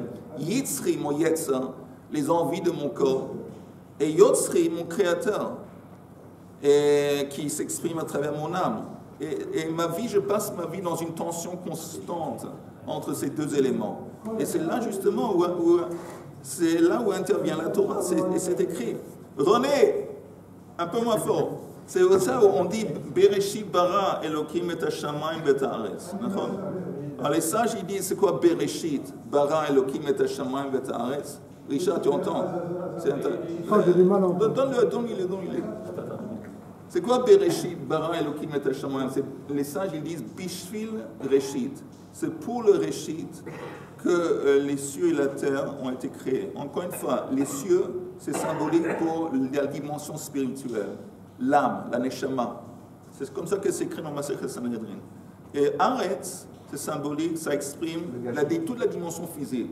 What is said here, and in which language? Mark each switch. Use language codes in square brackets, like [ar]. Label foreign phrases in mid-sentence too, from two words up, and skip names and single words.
[fr] Yitzri, mon yetza, les envies de mon corps, et yotzri, mon créateur, et qui s'exprime à travers mon âme. Et ma vie, je passe ma vie dans une tension constante entre ces deux éléments. Et c'est là justement où intervient la Torah. Et c'est écrit. René, un peu moins fort. C'est ça où on dit [he] בראשית ברא אלקים את השמים את הארץ. [fr] Alors les sages ils disent c'est quoi [he] בראשית ברא אלקים את השמים את הארץ? [fr] Richard, tu entends? Donne-le. C'est quoi [he] בראשית ברא אלקים את השמים? [fr] Les sages ils disent [he] בשביל ראשית. [fr] C'est pour le Reshit que les cieux et la terre ont été créés. Encore une fois, les cieux c'est symbolique pour la dimension spirituelle. L'âme, la neshama. C'est comme ça que c'est écrit dans Masechet Sanhedrin. Et Haaretz, c'est symbolique, ça exprime toute la dimension physique.